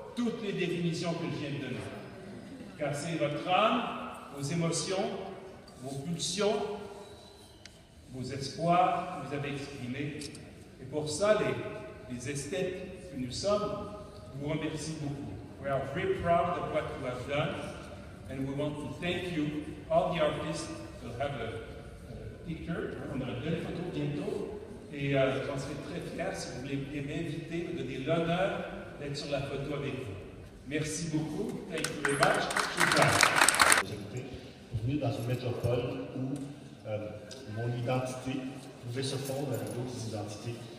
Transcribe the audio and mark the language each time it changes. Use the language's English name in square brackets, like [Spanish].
[French] Toutes les définitions que je viens de donner. Car c'est votre âme, vos émotions, vos pulsions, vos espoirs que vous avez exprimés. Et pour ça, les esthètes que nous sommes vous remercient beaucoup. [English] We are very proud of what you have done, and we want to thank you. All the artists will have a picture. [French] On aura une photo bientôt. Et j'en serai très fier si vous voulez m'inviter, me donner l'honneur d'être sur la photo avec vous. Merci beaucoup. [English] Thank you very much. [French] J'étais venu dans une métropole où mon identité pouvait se fondre avec d'autres identités.